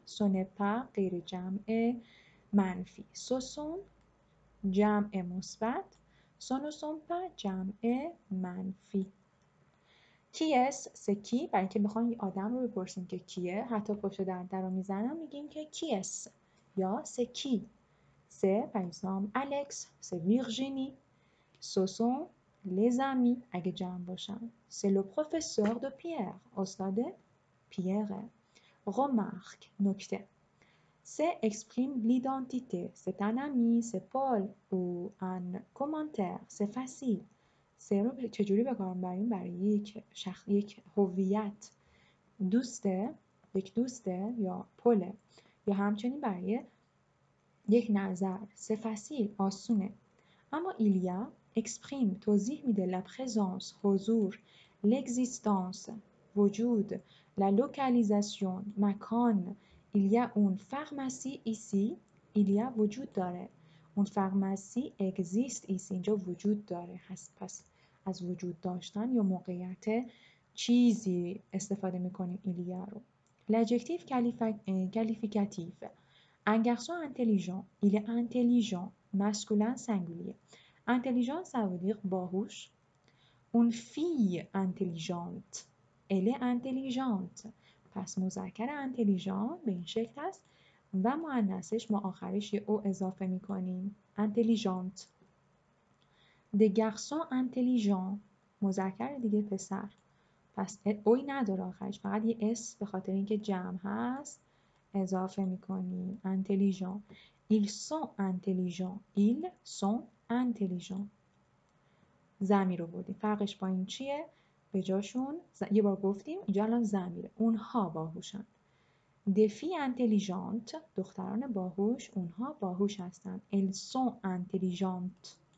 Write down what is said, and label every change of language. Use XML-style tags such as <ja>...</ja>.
<fr>ce n'est pas</fr> <fa>غیر جمع منفی.</fa> <fr>ce sont</fr> <fa>جمع مثبت.</fa> <fr>ce ne sont pas</fr> <fa>جمع منفی. کی است؟</fa> <fr>c'est qui.</fr> <fa>برای اینکه بخوایم یه آدم رو بپرسیم که کیه حتی پشت در رو میزنم میگیم که کی است یا</fa> <fr>c'est qui. c'est par exemple Alex. c'est Virginie. ce sont les amis</fr> <fa>اگه جمع باشن.</fa> <fr>c'est le professeur de Pierre.</fr> <fa>استاد پیره.</fa> <fr>remarque</fr> <fa>نکته.</fa> <fr>C'est exprime l'identité. C'est un ami. C'est Paul. ou un commentaire. C'est facile.</fr> <fa>سه رو چجوری به کار میبریم؟ برای یک هویت. دوسته، یک دوسته یا پله، یا همچنین برای یک نظر. سه فسیل آسونه. اما ایلیا exprime توضیح میده</fa> <fr>la présence</fr> <fa>حضور،</fa> <fr>l'existence</fr> <fa>وجود،</fa> <fr>la localisation</fr> <fa>مکان.</fa> <fr>il y a une pharmacie ici.</fr> <fa>ایلیا وجود داره. اون</fa> <fr>pharmacie existe ici</fr> <fa>اینجا وجود داره. پس از وجود داشتن یا موقعیت چیزی استفاده میکنیم ایلیا رو.</fa> <fr>l'adjectif qualificatif un garçon intelligent. il est intelligent masculin singulier. Intelligent, ça veut dire باهوش. Une fille intelligente. Elle est intelligente.</fr> <fa>پس مذکر intelligent به این شکل است و مؤنثش ما آخرش یه او اضافه میکنیم.</fa> <fr>intelligente. Des garçons intelligents.</fr> <fa>مذکر دیگه پسر. پس اوی نداره آخرش، فقط یه اس به خاطر اینکه جمع هست اضافه میکنیم.</fa> <fr>intelligent. Ils sont intelligents. Ils sont intelligents.</fr> <fa>ضمیر رو بردیم. فرقش با این چیه؟ به جاشون یه بار گفتیم اینجا الان ضمیره. اونها باهوشن.</fa> <fr>des filles intelligentes</fr> <fa>دختران باهوش، اونها باهوش هستن.</fa> <fr>elles sont intelligentes.</fr>